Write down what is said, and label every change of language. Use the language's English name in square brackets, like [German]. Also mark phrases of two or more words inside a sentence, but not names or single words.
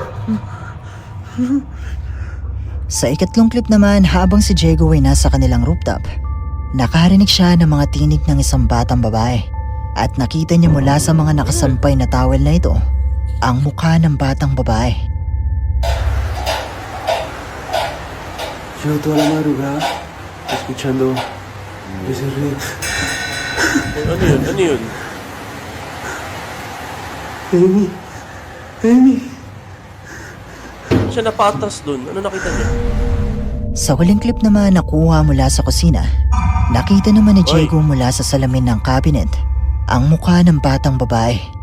[Filipino] Sa ikatlong clip naman, habang si Diego ay nasa kanilang rooftop, nakarinig siya ng mga tinig ng isang batang babae at nakita niya mula sa mga nakasampay na towel na ito ang mukha ng batang babae. [Spanish] Yo toda la madrugada escuchando ese río. [Filipino] Ano yun? Ano yun? Amy, Amy. Siya napatras dun. Ano nakita niya? Sa huling clip naman nakuha mula sa kusina, nakita naman ni Diego mula sa salamin ng cabinet ang mukha ng batang babae.